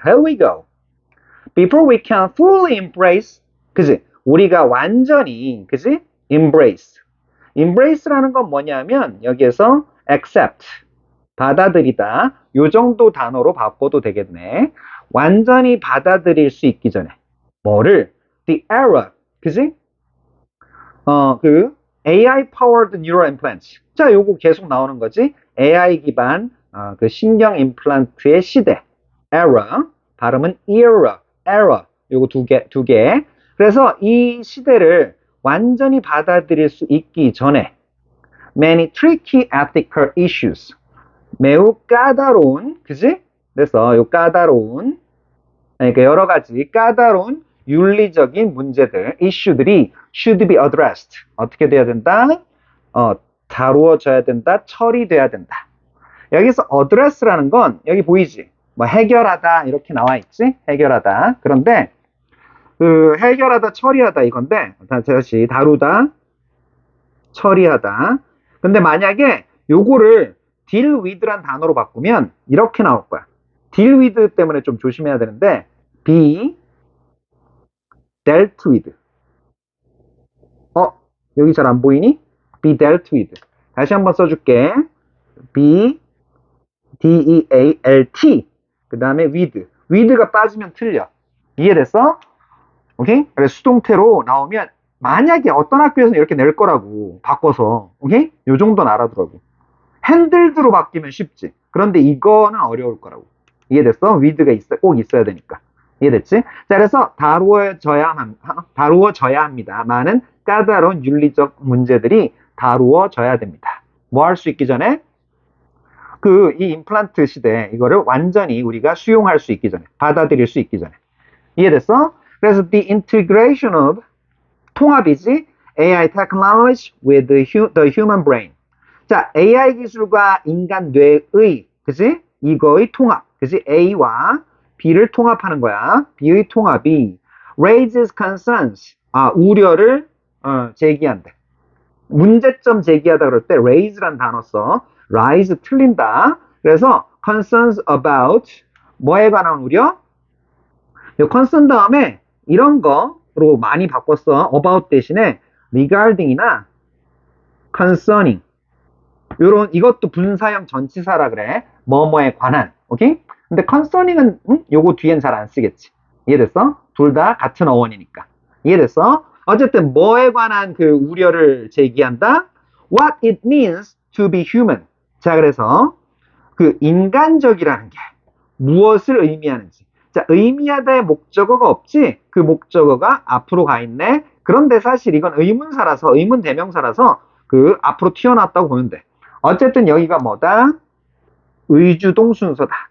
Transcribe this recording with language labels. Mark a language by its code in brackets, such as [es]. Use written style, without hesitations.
[en] Here we go. Before we can fully embrace, [ko] 그지? 우리가 완전히, 그지? Embrace. Embrace라는 건 뭐냐면 여기에서 accept, 받아들이다. 요 정도 단어로 바꿔도 되겠네. 완전히 받아들일 수 있기 전에. 뭐를? [en] The error, [ko] 그지? [en] AI powered neural implants. [ko] 자, 요거 계속 나오는 거지. AI 기반 그 신경 임플란트의 시대. Era. 발음은 error. 요거 두 개. 그래서 이 시대를 완전히 받아들일 수 있기 전에 [en] many tricky ethical issues. [ko] 매우 까다로운, 그지? 그래서 요 까다로운, 그러니까 여러 가지 까다로운 윤리적인 문제들, 이슈들이 [en] should be addressed. [ko] 어떻게 돼야 된다? 다루어져야 된다, 처리돼야 된다. 여기서 address라는 건 여기 보이지? 뭐 해결하다 이렇게 나와 있지? 해결하다. 그런데 그 해결하다, 처리하다 이건데 다시 다루다, 처리하다. 근데 만약에 요거를 deal with란 단어로 바꾸면 이렇게 나올 거야. deal with 때문에 좀 조심해야 되는데 [en] be dealt with. [ko] 여기 잘 안 보이니? [en] be dealt with. [ko] 다시 한번 써줄게. be dealt. 그 다음에 with. with가 빠지면 틀려. 이해됐어? 오케이? 그래서 수동태로 나오면 만약에 어떤 학교에서는 이렇게 낼 거라고 바꿔서, 오케이? 요 정도는 알아두라고. handled로 바뀌면 쉽지. 그런데 이거는 어려울 거라고. 이해됐어? with가 꼭 있어야 되니까. 이해됐지? 자, 그래서 다루어져야 합니다. 많은 까다로운 윤리적 문제들이 다루어져야 됩니다. 뭐 할 수 있기 전에? 이 임플란트 시대, 이거를 완전히 우리가 수용할 수 있기 전에, 받아들일 수 있기 전에. 이해됐어? [en] 그래서 the integration of, [ko] 통합이지, [en] AI technology with the human brain. [ko] 자, AI 기술과 인간 뇌의, 그지? 이거의 통합, 그지? A와 B를 통합하는 거야. B의 통합이 [en] raises concerns, [ko] 우려를 제기한대. 문제점 제기하다 그럴 때 raise란 단어 써. rise 틀린다. 그래서 [en] concerns about, [ko] 뭐에 관한 우려? 이 concern 다음에 이런 거로 많이 바꿨어. about 대신에 regarding이나 concerning. 이것도 분사형 전치사라 그래. 뭐뭐에 관한. 오케이? 근데 concerning은 요거 뒤엔 잘 안 쓰겠지. 이해됐어? 둘 다 같은 어원이니까. 이해됐어? 어쨌든 뭐에 관한 그 우려를 제기한다? [en] What it means to be human. [ko] 자, 그래서 그 인간적이라는 게 무엇을 의미하는지. 자, 의미하다의 목적어가 없지? 그 목적어가 앞으로 가 있네. 그런데 사실 이건 의문사라서, 의문 대명사라서 그 앞으로 튀어나왔다고 보면 돼. 어쨌든 여기가 뭐다? 의주동 순서다.